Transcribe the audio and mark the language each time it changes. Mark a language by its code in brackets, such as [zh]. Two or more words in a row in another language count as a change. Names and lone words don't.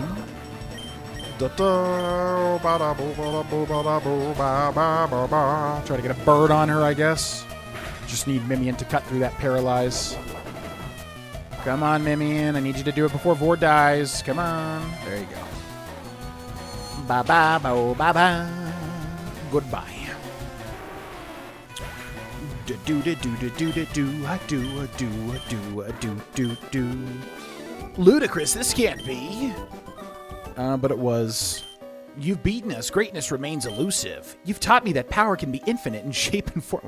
[en] Try to get a bird on her, I guess. Just need Mimian to cut through that paralyze. Come on, Mimian. I need you to do it before Vor dies. Come on. There you go. Ba-ba-bo-ba-ba. Goodbye. Do. Ludicrous, this can't be. But it was. You've beaten us. Greatness remains elusive. You've taught me that power can be infinite in shape and form.